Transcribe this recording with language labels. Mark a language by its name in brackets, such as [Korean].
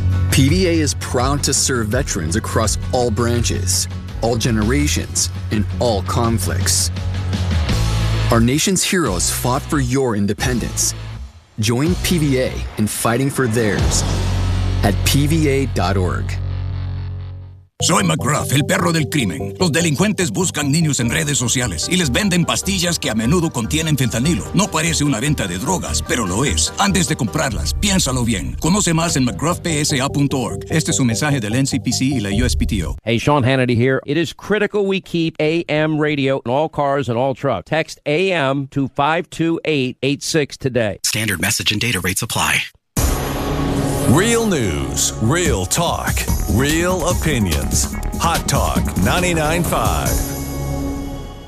[English] PVA is proud to serve veterans across all branches, all generations, and all conflicts. Our nation's heroes fought for your independence. Join PVA in fighting for theirs at PVA.org. [Spanish] Soy McGruff, el perro del crimen. Los delincuentes buscan niños en redes sociales y les venden pastillas que a menudo contienen fentanilo. No parece una venta de drogas, pero lo es. Antes de comprarlas, piénsalo bien. Conoce más en McGruffPSA.org. Este es un mensaje del NCPC y la USPTO. [English] Hey, Sean Hannity here. It is critical we keep AM radio in all cars and all trucks. Text AM to 52886 today. Standard message and data rates apply. Real news, real talk, real opinions. Hot Talk 99.5.